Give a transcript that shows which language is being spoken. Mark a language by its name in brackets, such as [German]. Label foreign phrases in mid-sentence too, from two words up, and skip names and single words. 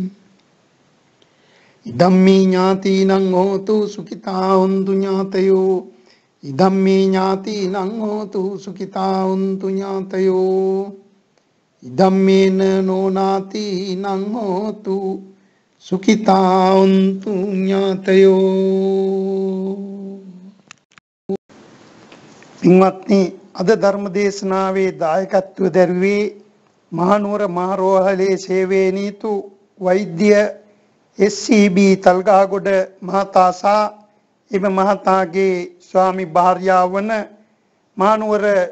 [Pali] ඉදම්මේ ඥාතිනං හෝතු සුඛිතා හොන්තු ඥාතයෝ. ඉදම්මේ ඥාතිනං හෝතු සුඛිතා හොන්තු ඥාතයෝ. ඉදම්මේන නොනාතිනං හෝතු සුඛිතා හොන්තු ඥාතයෝ. [Sinhala] පින්වත්නි, අද ධර්ම දේශනාවේ දායකත්ව දැරුවේ මහනුවර මහරෝහලේ සේවයේ නීතු වෛද්‍ය SCB තල්ගාගොඩ මහතා සහ එම මහතාගේ ස්වාමි භාර්යාව වන මහනුවර